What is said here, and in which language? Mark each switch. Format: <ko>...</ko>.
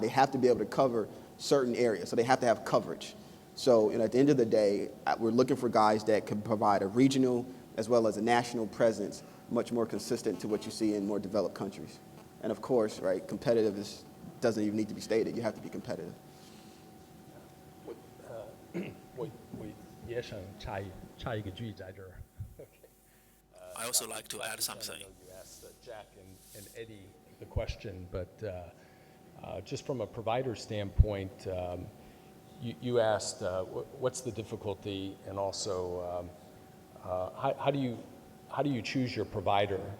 <en>They have to be able to cover certain areas, so they have to have coverage. So, you know, at the end of the day, we're looking for guys that can provide a regional as well as a national presence, much more consistent to what you see in more developed countries. And of course, right, competitive doesn't even need to be stated. You have to be competitive.</en> <zh>我也想插一个句在这儿。</zh> <en>I also like to add something. You asked Jack and Eddie the question, but just from a provider standpoint, you asked what's the difficulty, and also how do you choose your provider?</en>